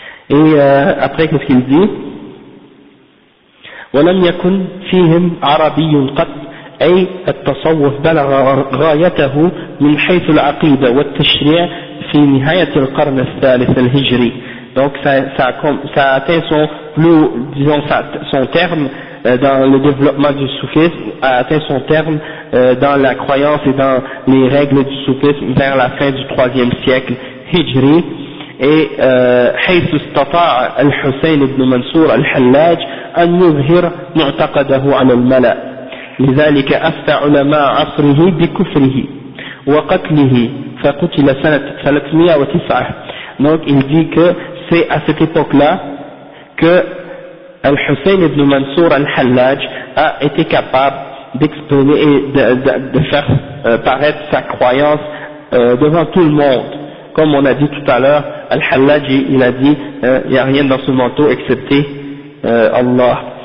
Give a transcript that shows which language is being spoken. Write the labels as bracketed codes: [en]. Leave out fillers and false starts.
[fr] Et après qu'est-ce qu'il dit? [ar] ولم يكن فيهم عربي قط أي التصوف بلغ غايته من حيث العقيدة والتشريع في نهاية القرن الثالث الهجري. [fr] Donc ça a atteint son plus, disons, son terme dans le développement du soufisme, a atteint son terme dans la croyance et dans les règles du soufisme vers la fin du 3e siècle hijri. [ar] Et حيث استطاع الحسين بن منصور الحلاج أن يظهر معتقده على الملأ لذلك أفتى علماء عصره بكفره وقتله فقتل سنة 309. [fr] Donc il dit que c'est à cette époque-là que Al-Hussein ibn Mansour al-Hallaj a été capable d'exprimer et de faire paraître sa croyance devant tout le monde. Comme on a dit tout à l'heure, Al-Hallaj il a dit il n'y a rien dans ce manteau excepté Allah.